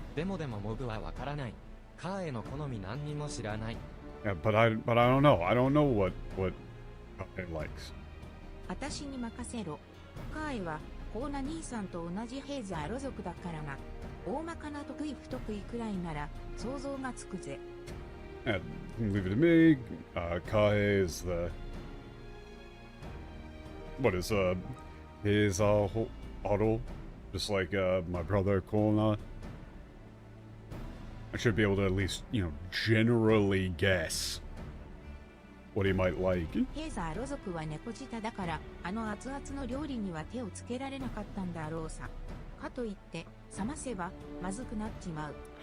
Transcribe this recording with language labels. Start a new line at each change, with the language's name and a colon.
Japanese: でもモブはわからない。カーエの好み何にも知らない。
English: Yeah, but I don't know. I don't know what Kai likes.
Japanese: 私に任せろ。カーエはコーナ兄さんと同じヘーザーロ族だからな。大まかな得意不得意くらいなら想像がつくぜ。
English: Yeah, leave it to me. Kai is the his auto, just like my brother Kona. I should be able to at least, generally guess what he might like.
Japanese: ヘーザーロ族は猫舌だからあの熱々の料理には手をつけられなかったんだろうさ。かといって冷ませばまずくなっちまう。